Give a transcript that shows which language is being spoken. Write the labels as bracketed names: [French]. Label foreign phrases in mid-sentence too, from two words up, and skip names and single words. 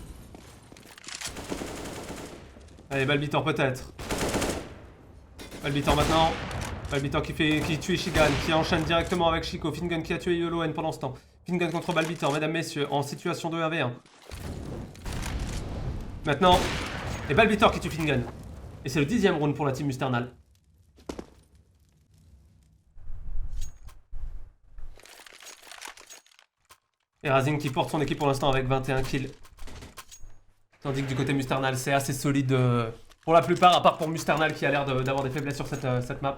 [French] Allez, Balbitor peut-être. Balbitor maintenant. Balbitor qui tue Shigan, qui enchaîne directement avec Chico. Fingun qui a tué Yoloen pendant ce temps. Fingun contre Balbitor, mesdames, messieurs, en situation de 1v1. Maintenant, et Balbitor qui tue Fingun. Et c'est le 10ème round pour la team Musternal. Et Razing qui porte son équipe pour l'instant avec 21 kills. Tandis que du côté Musternal, c'est assez solide pour la plupart, à part pour Musternal qui a l'air d'avoir des faiblesses sur cette map.